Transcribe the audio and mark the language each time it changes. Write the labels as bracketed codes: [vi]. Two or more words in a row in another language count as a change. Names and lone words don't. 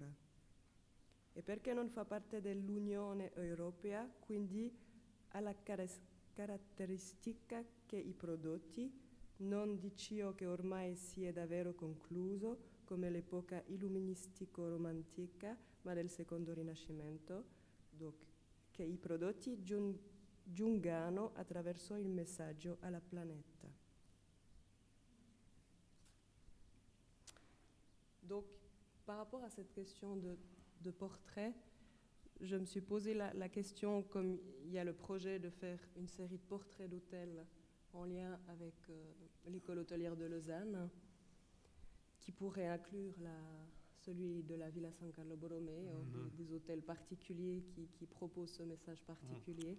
[it] E perché non fa parte dell'Unione Europea, quindi ha la caratteristica che i prodotti, non di ciò che ormai si è davvero concluso, come l'epoca illuministico-romantica, ma del secondo Rinascimento, che i prodotti giungano attraverso il messaggio alla planeta. [fr] Donc, par rapport à cette question de portrait, je me suis posé la question, comme il y a le projet de faire une série de portraits d'hôtels en lien avec l'école hôtelière de Lausanne, qui pourrait inclure celui de la Villa San Carlo Borromeo, des hôtels particuliers qui proposent ce message particulier.